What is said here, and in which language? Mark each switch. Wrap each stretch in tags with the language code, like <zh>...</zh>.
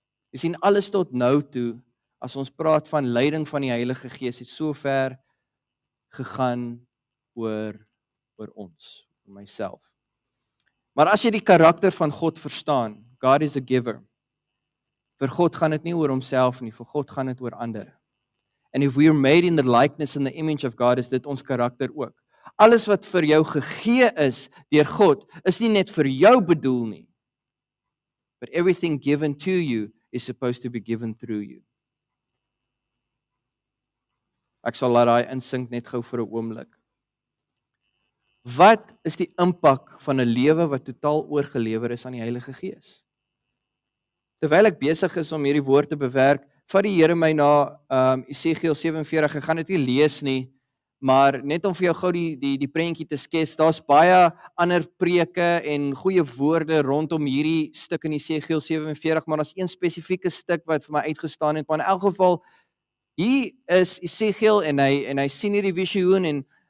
<af>Jy sien, alles tot nou toe, as ons praat van leiding van die Heilige Gees, het so ver gegaan oor ons, oor myself. Maar as jy die karakter van God verstaan,</af> <en>God is a giver.</en> <af>Vir God gaan dit nie oor homself nie, vir God gaan dit oor ander.</af> <en>And if we are made in the likeness and the image of God,</en> <af>is dit ons karakter ook. Alles wat vir jou gegee is deur God, is nie net vir jou bedoel nie.</af> <en>But everything given to you is supposed to be given through you.</en> <af>Ek sal laat daai insink net gou vir 'n oomblik. Wat is die impak van 'n lewe wat totaal oorgelewer is aan die Heilige Gees? Terwyl ek besig is om hierdie woord te bewerk, vat die Here my na Esegiel 47. Ek gaan dit nie lees nie, maar net om vir jou gou die prentjie te skets, daar's baie ander preke en goeie woorde rondom hierdie stuk in Esegiel 47, maar daar's een spesifieke stuk wat vir my uitgestaan het. Maar in elk geval, hier is Esegiel en hy sien hierdie visioen en</af>